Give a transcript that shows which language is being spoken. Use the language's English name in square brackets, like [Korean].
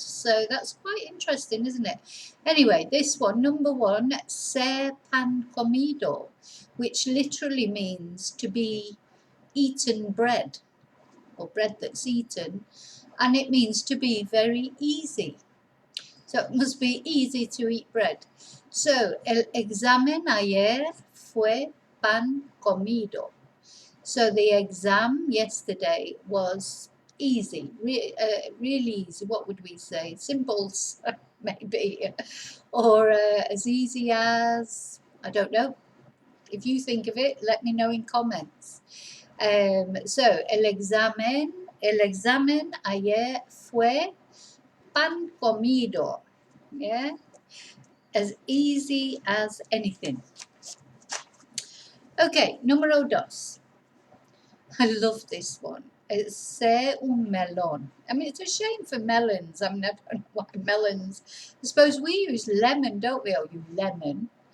[English] So that's quite interesting, isn't it? Anyway, this one, number one, ser pan comido, which literally means to be eaten bread, or bread that's eaten. And it means to be very easy. So it must be easy to eat bread. [Spanish] So, el examen ayer fue pan comido. [English] So the exam yesterday was easy, really easy. What would we say? Simple, maybe, or as easy as, I don't know. If you think of it, let me know in comments. [Spanish] So el examen ayer fue pan comido. [English] Yeah, as easy as anything. Okay, número dos. I love this one. It's ser un melón. I mean, it's a shame for melons. I mean, I don't know why melons. I suppose we use lemon, don't we? Oh, you lemon.